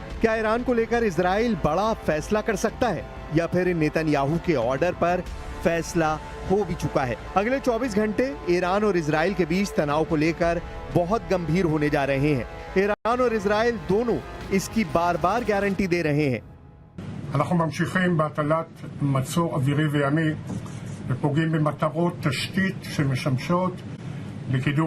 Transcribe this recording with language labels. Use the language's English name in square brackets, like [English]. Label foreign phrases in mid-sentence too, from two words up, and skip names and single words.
[Hindi] क्या ईरान को लेकर इजराइल बड़ा फैसला कर सकता है या फिर नेतन्याहू के ऑर्डर पर फैसला हो भी चुका है? अगले 24 घंटे ईरान और इजराइल के बीच तनाव को लेकर बहुत गंभीर होने जा रहे हैं। ईरान और इजराइल दोनों इसकी बार बार गारंटी दे रहे हैं। [Hebrew] אנחנו ממשיכים בהטלת מצור אווירי וימי ופוגעים במטרות תשתית שמשמשות לקידום